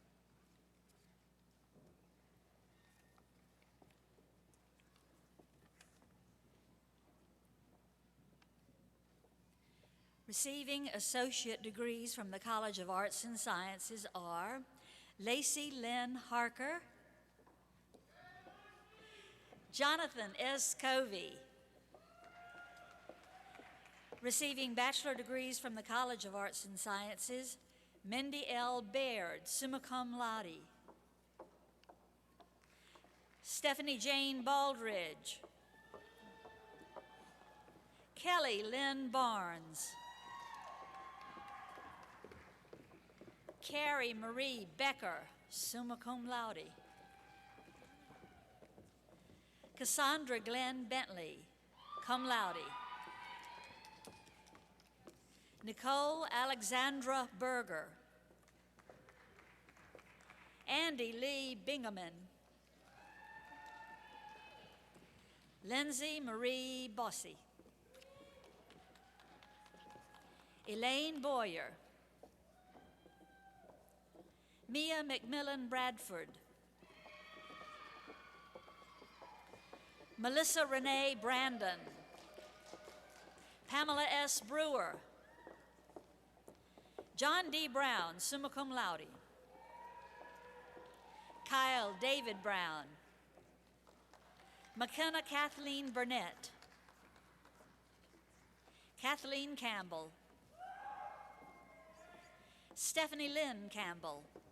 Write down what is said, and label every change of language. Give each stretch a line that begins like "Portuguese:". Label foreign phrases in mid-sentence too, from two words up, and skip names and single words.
English: Receiving associate degrees from the College of Arts and Sciences are Lacey Lynn Harker, Jonathan S. Covey. Receiving bachelor degrees from the College of Arts and Sciences, Mindy L. Baird,
Latin: summa cum laude.
English: Stephanie Jane Baldridge. Kelly Lynn Barnes. Carrie Marie Becker,
Latin: summa cum laude.
English: Cassandra Glenn Bentley,
Latin: cum laude.
English: Nicole Alexandra Berger. Andy Lee Bingaman. Lindsay Marie Bossy. Elaine Boyer. Mia McMillan Bradford. Melissa Renee Brandon. Pamela S. Brewer. John D. Brown,
Latin: summa cum laude.
English: Kyle David Brown. McKenna Kathleen Burnett. Kathleen Campbell. Stephanie Lynn Campbell.